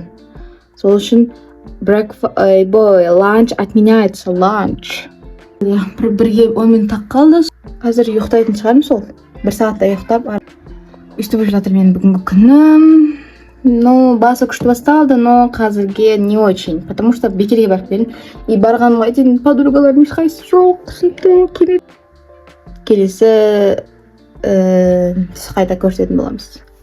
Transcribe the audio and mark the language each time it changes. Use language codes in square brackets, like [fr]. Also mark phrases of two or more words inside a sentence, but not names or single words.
[kk] Сол үшін lunch отменяется, lunch. Бірге 10 минут қалды. Қазір ұйықтайтын шығармын сол. 1 сағатта ұйықтап. Өйстіп жатыр менің бүгінгі күнім. Басы күшті басталды, но қазірге [ru] не очень, потому что [kk] бекерге барып келдім. И барғанға дейін подругаларым ешқайсысы жоқ, келесі қайта көрсететін боламыз.